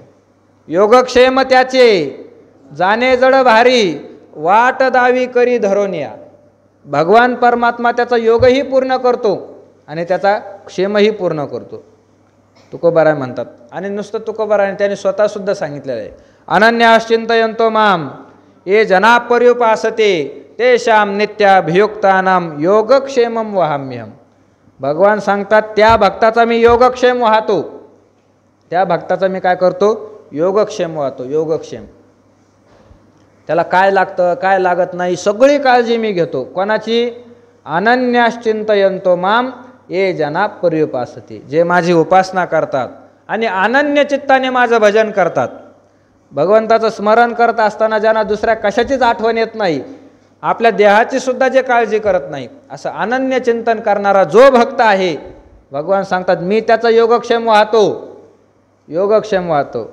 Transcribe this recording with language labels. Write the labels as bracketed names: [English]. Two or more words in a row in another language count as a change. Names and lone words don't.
[Marathi] योगक्षेम त्याचे जाणे जड भारी, वाट दावी करी धरोनिया. भगवान परमात्मा त्याचा योगही पूर्ण करतो आणि त्याचा क्षेमही पूर्ण करतो. तुकोबाराय म्हणतात. आणि नुसतं तुकोबाराय त्यांनी स्वतःसुद्धा सांगितलेलं आहे, [Sanskrit] अनन्याश्चिंतयन्तो माम ये जना पर्युपासते तेषाम नित्याभियुक्तानाम योगक्षेमम वहाम्यहम. [Marathi] भगवान सांगतात, त्या भक्ताचा मी योगक्षेम वाहतो, त्या भक्ताचा मी काय करतो, योगक्षेम वाहतो. योगक्षेम, त्याला काय लागतं काय लागत नाही सगळी काळजी मी घेतो. कोणाची, [Sanskrit] अनन्याश्चिंतयन्तो माम ये जना पर्युपासते, [Marathi] जे माझी उपासना करतात आणि अनन्य चित्ताने माझं भजन करतात. भगवंताचं स्मरण करत असताना ज्यांना दुसऱ्या कशाचीच आठवण येत नाही, आपल्या देहाची सुद्धा जे काळजी करत नाही, असं अनन्य चिंतन करणारा जो भक्त आहे, भगवान सांगतात मी त्याचा योगक्षेम वाहतो, योगक्षेम वाहतो.